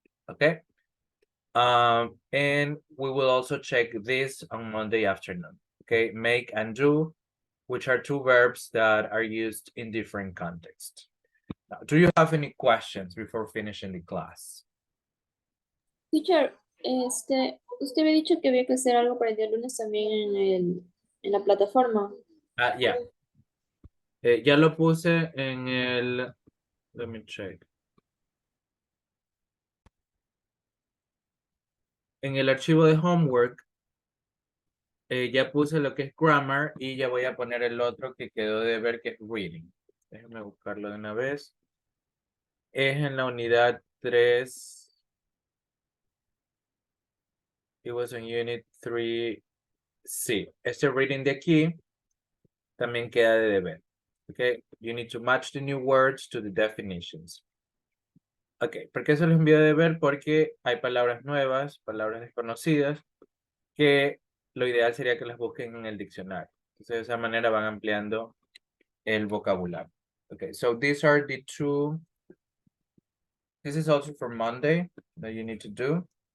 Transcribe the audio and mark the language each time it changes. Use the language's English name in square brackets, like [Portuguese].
[English] Okay, and we will also check this on Monday afternoon. Okay, make and do, which are two verbs that are used in different contexts. Now, do you have any questions before finishing the class? [Spanish] Teacher, usted había dicho que había que hacer algo para el día lunes también en la plataforma. Yeah. Ya lo puse en el, [English] let me check. [Spanish] En el archivo de homework, ya puse lo que es grammar y ya voy a poner el otro que quedó de ver que es reading. Déjenme buscarlo de una vez. Es en la unidad 3. [English] It was on Unit 3C. [Spanish] Este reading de aquí también queda de deber. [English] Okay, you need to match the new words to the definitions. [Spanish] Ok, ¿por qué se los envío de deber? Porque hay palabras nuevas, palabras desconocidas, que lo ideal sería que las busquen en el diccionario. Entonces, de esa manera van ampliando el vocabulario. [English] Okay, so these are the two. This is also for Monday that you need to do.